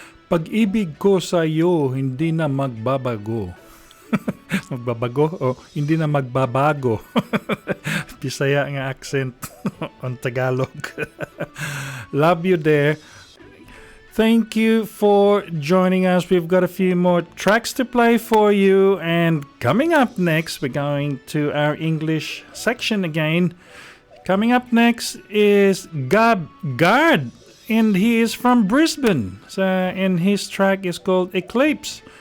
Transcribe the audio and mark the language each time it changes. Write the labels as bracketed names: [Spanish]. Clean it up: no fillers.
[Filipino] Pag-ibig ko sa iyo, hindi na magbabago. Magbabago? O, hindi na magbabago. [English] Bisaya nga accent on Tagalog. Love you there. Thank you for joining us. We've got a few more tracks to play for you. And coming up next, we're going to our English section again. Coming up next is Gab Gard. And he is from Brisbane. And his track is called Eclipse.